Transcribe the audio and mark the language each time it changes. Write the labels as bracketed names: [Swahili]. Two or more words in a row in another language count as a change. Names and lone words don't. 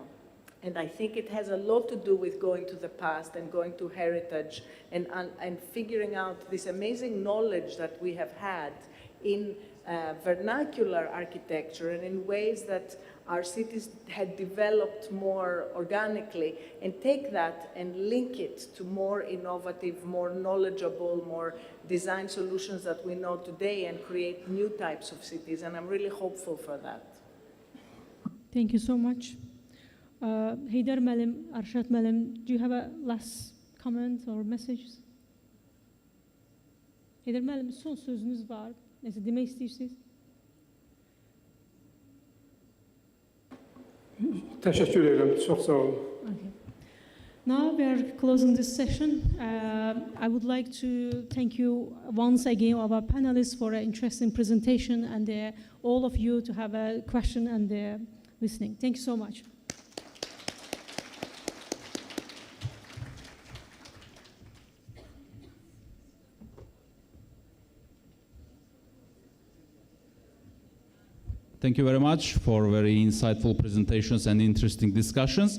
[English] And I think it has a lot to do with going to the past and going to heritage and figuring out this amazing knowledge that we have had in vernacular architecture and in ways that our cities had developed more organically, and take that and link it to more innovative, more knowledgeable, more design solutions that we know today and create new types of cities. And I'm really hopeful for that. Thank you so much. Heydar Məlim, Arshad Məlim, do you have a last comment or message? [Azerbaijani] Heydar Məlim, son sözünüz var. Nəsə demək istəyirsiniz? Təşəkkür edirəm. Çox sağ olun. [English] Okay. Now we are closing this session. I would like to thank you once again, our panelists, for an interesting presentation, and all of you to have a question and listening. Thank you so much. Thank you very much for very insightful presentations and interesting discussions.